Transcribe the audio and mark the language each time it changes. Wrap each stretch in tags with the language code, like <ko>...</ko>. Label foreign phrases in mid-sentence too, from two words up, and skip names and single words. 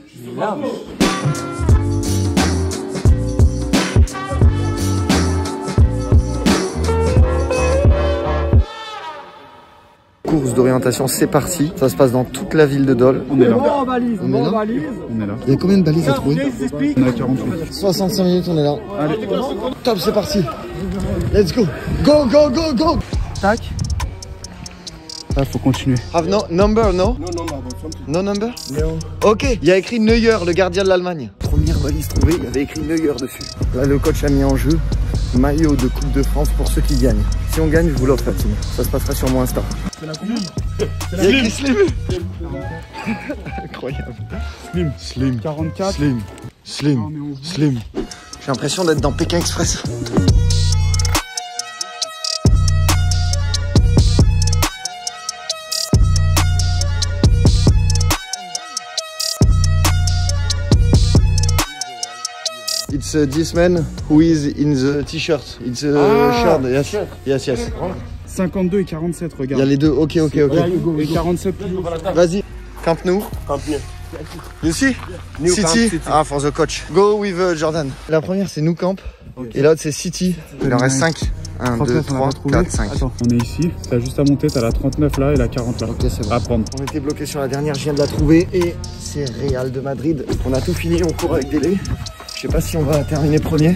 <fr>Course d'orientation, c'est parti. Ça se passe dans toute la ville de Dole. On est là. On est là. Il y a combien de balises à trouver? On a 48. 65 minutes, on est là. Allez. Top, c'est parti.</fr> <en>Let's go. Go, go, go, go. Tac.</en> <fr>Ah, faut continuer.</fr> <en>Have no number, no? No number? No.</en> <fr>Ok, il y a écrit Neuer, le gardien de l'Allemagne. Première valise trouvée, il y avait écrit Neuer dessus. Là, le coach a mis en jeu maillot de Coupe de France pour ceux qui gagnent. Si on gagne, je vous l'offre, la team. Ça se passera sur mon Insta. C'est la combien? Il y a écrit Slim. Incroyable. Slim. 44. Slim. J'ai l'impression d'être dans Pékin Express.</fr> <en>It's this man who is in the t-shirt. It's a shirt. Yes.</en> <fr>52 et 47, regarde. Il y a les deux. Ok. Et 47 plus haut.</fr> <en>Vas-y. Camp Nou. You see? City. Ah, for the coach. Go with Jordan.</en> <fr>La première, c'est Nou Camp. Okay. Et l'autre, c'est City. Il en reste 5. 1, 2, 39, on 3, l'a trouvé. 4, 5. Attends, on est ici. T'as juste à monter, t'as la 39 là et la 40 là. Ok, c'est bon. À prendre. On était bloqué sur la dernière, je viens de la trouver. Et c'est Real de Madrid. On a tout fini, on court avec délai. Je sais pas si on va terminer premier.</fr>